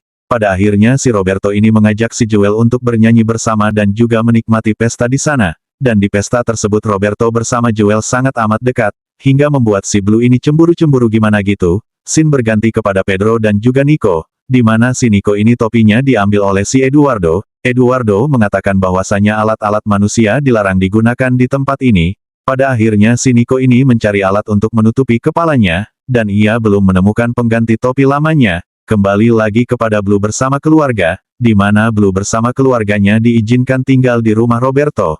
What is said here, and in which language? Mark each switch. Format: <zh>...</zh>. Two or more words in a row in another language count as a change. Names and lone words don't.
<id>Pada akhirnya si Roberto ini mengajak si Joel untuk bernyanyi bersama dan juga menikmati pesta di sana. Dan di pesta tersebut Roberto bersama Joel sangat amat dekat, hingga membuat si Blue ini cemburu-cemburu gimana gitu. Scene berganti kepada Pedro dan juga Nico, di mana si Nico ini topinya diambil oleh si Eduardo. Eduardo mengatakan bahwasanya alat-alat manusia dilarang digunakan di tempat ini. Pada akhirnya si Nico ini mencari alat untuk menutupi kepalanya, dan ia belum menemukan pengganti topi lamanya. Kembali lagi kepada Blue bersama keluarga, di mana Blue bersama keluarganya diizinkan tinggal di rumah Roberto.</id>